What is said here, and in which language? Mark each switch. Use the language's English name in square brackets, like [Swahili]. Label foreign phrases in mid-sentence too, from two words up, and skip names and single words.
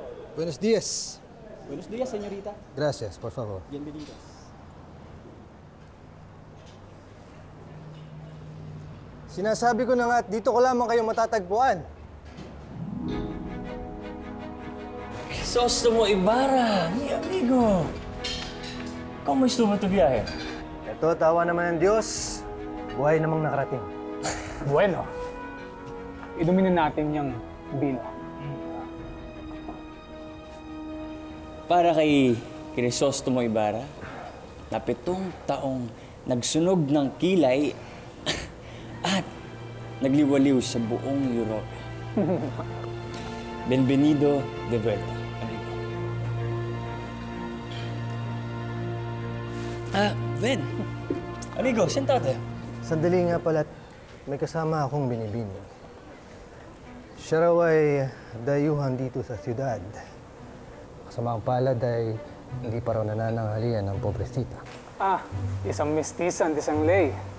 [Spanish] Buenos días. Buenos días, señorita. Gracias, por favor. Bienvenidos. [Filipino] Sinasabi ko na nga at dito ko lamang kayo matatagpuan. [Spanish] Crisostomo Ibarra, mi amigo. ¿Cómo estuvo tu viaje? [Filipino] Ito, tawa naman ng Diyos. Buhay namang nakarating. Bueno, inumin na natin yung bino. Para kay Crisostomo Ibarra, na 7 taong nagsunog ng kilay at nagliwaliw sa buong Europa. [Spanish] Bienvenido de vuelta, amigo. Ben. Amigo, sentate. [Filipino] Sandali nga pala, may kasama akong binibini. Siya raw ay dayuhan dito sa siyudad. Kasama ang palad ay hindi pa raw nanananghalian ng pobresita. Isang mestiza, isang lay.